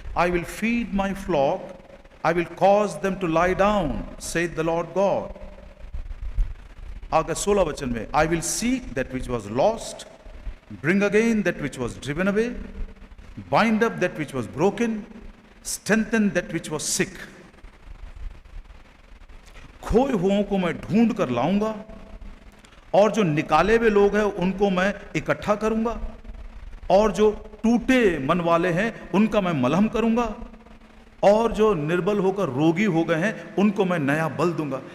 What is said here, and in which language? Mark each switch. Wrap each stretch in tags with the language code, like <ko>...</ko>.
<en>I will feed my flock, I will cause them to lie down, said the Lord God.</en> <hi>आगे 16 वचन में,</hi> <en>I will seek that which was lost, bring again that which was driven away, bind up that which was broken, strengthen that which was sick.</en> <hi>खोए हुओं को मैं ढूंढ कर लाऊंगा, और जो निकाले हुए लोग हैं उनको मैं इकट्ठा करूंगा, और जो टूटे मन वाले हैं उनका मैं मलहम करूंगा, और जो निर्बल होकर रोगी हो गए हैं उनको मैं नया बल दूंगा।</hi>